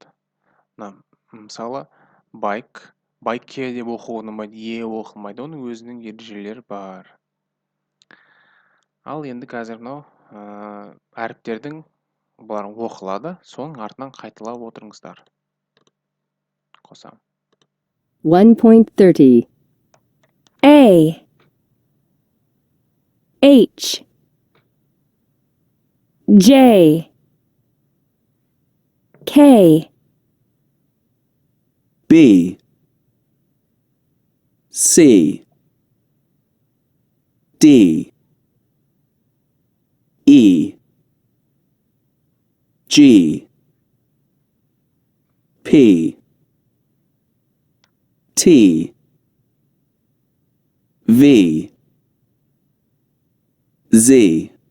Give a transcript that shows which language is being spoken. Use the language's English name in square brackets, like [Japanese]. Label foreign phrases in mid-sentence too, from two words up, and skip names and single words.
[Kazakh] Мысалы, байке деп оқуға болмайды, оқылмайды. Оның өзінің ережелері бар. Ал енді қазір мынау әріптердің бұлар оқылады, соның артынан қайталап отырыңыздар. Қосам. 1.30 A H J K B, C, D, E, G, P, T, V, Z,